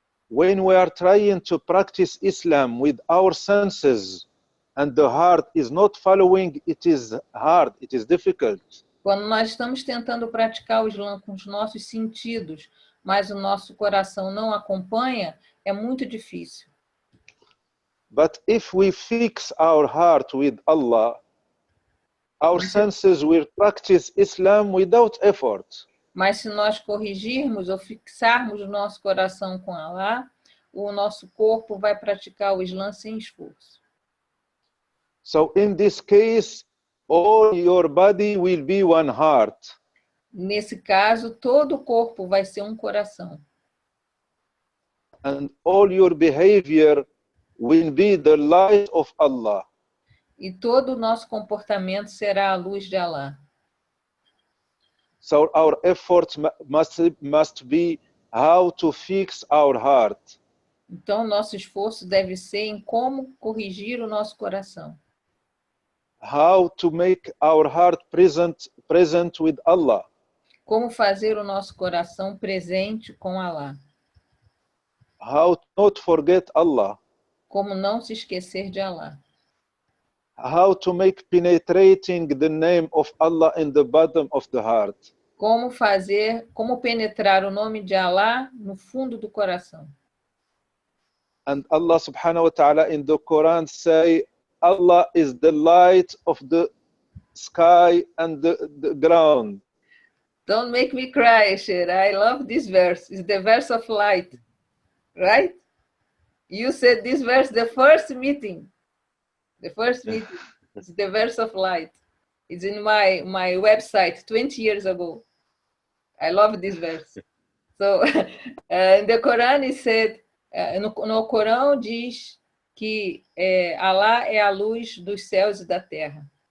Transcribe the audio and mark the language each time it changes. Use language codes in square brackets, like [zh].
[en] When we are trying to practice Islam with our senses and the heart is not following, it is hard, it is difficult. [pt] Quando nós estamos tentando praticar o Islã com os nossos sentidos, mas o nosso coração não acompanha, é muito difícil. [en] But if we fix our heart with Allah, our senses will practice Islam without effort. [pt] Mas se nós corrigirmos ou fixarmos o nosso coração com Allah, o nosso corpo vai praticar o Islã sem esforço. [en] So in this case, all your body will be one heart. [pt] Nesse caso, todo o corpo vai ser um coração. [en] And all your behavior will be the light of Allah. [pt] E todo o nosso comportamento será a luz de Allah. [en] So our effort must be how to fix our heart. [pt] Então, nosso esforço deve ser em como corrigir o nosso coração. [en] How to make our heart present with Allah. [pt] Como fazer o nosso coração presente com Allah. [en] How to not forget Allah. [pt] Como não se esquecer de Allah. [en] How to make penetrating the name of Allah in the bottom of the heart. [pt] Como penetrar o nome de Allah no fundo do coração. [en] And Allah subhanahu wa ta'ala in the Quran say, Allah is the light of the sky and the ground. Don't make me cry, Sheikh. I love this verse. It's the verse of light, right? You said this verse the first meeting. The first meeting. It's the verse of light. It's in my website 20 years ago. I love this verse. So, in the Quran it said, [pt] no Corão diz que Allah é a luz dos céus e da terra.